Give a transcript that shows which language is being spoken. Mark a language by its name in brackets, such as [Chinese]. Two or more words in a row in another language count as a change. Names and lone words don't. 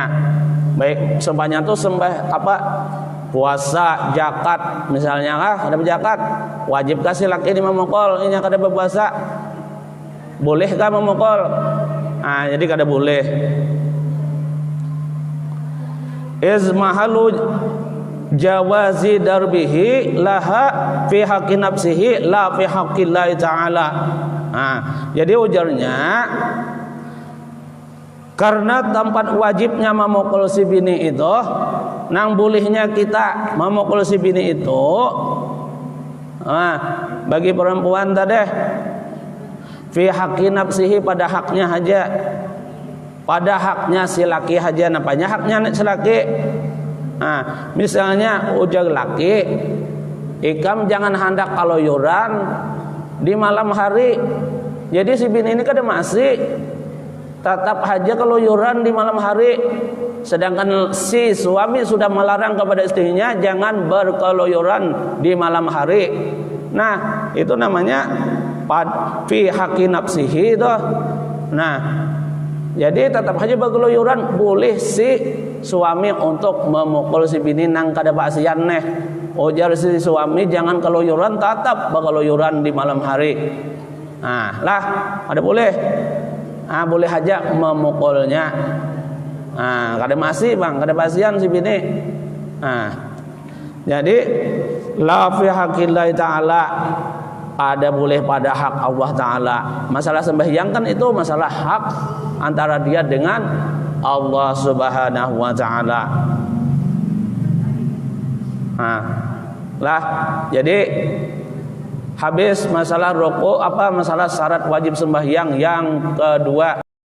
[Banjar] Baik, seumpamanya tuh puasa, zakat misalnya lah, ada zakat. wajib kasih laki ini memukul ini kada berpuasa, bolehkah memukul? Jadi kada boleh. [Arabic] إذ محل جواز ضربه لها في حق نفسه لا في حق الله تعالى. [Banjar] Jadi ujarnya karena tempat wajibnya memukul si bini itu, nang bolehnya kita memukul si bini itu, bagi perempuan tadi [Arabic] في حق نفسه [Banjar] pada haknya aja, pada haknya si laki aja. Napanya haknya si laki? Misalnya ujar laki, ikam jangan hendak kaluyuran di malam hari. Jadi si bini ini kada masih tetap aja keluyuran di malam hari, sedangkan si suami sudah melarang kepada istrinya jangan berkeluyuran di malam hari. Nah, itu namanya [Arabic] في حق نفسه [Banjar] itu. Nah, jadi tetap aja berkeluyuran, boleh si suami untuk memukul si bini nang kada pasian neh. Ujar si suami jangan keluyuran, tetap berkeluyuran di malam hari. Lah ada boleh. Boleh aja memukulnya. Kada masih bang, kada pasian si bini. Jadi [Arabic] لا في حق الله تعالى, [Banjar] ada boleh pada hak Allah Ta'ala. Masalah sembahyang kan itu masalah hak antara dia dengan Allah [Arabic] سبحانه وتعالى. [Banjar] Jadi habis masalah rukuk, masalah syarat wajib sembahyang yang kedua.